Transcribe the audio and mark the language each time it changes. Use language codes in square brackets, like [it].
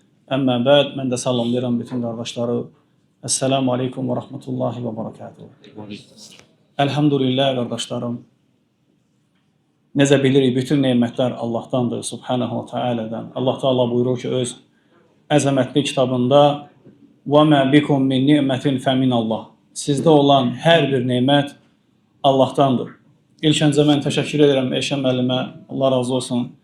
[az] Amma ba'd, mən də salamlayıram bütün qardaşları. [ar] Esselamu aleyküm ve rahmetullahi ve berekatuhu. [az] Elhamdülillah qardaşlarım. Necə bilirik, bütün nemətlər Allahdandır, Subhanahu wa Ta'ala'dan. Allah Teala buyurur ki, öz əzəmətli kitabında [ar] وَمَا بِكُمْ مِنْ نِعْمَةٍ فَمِنَ اللّٰهِ [az] Sizdə olan hər bir nemət Allahdandır. İlk öncə mən təşəkkür edirəm Eşəm müəllimə, Allah razı olsun.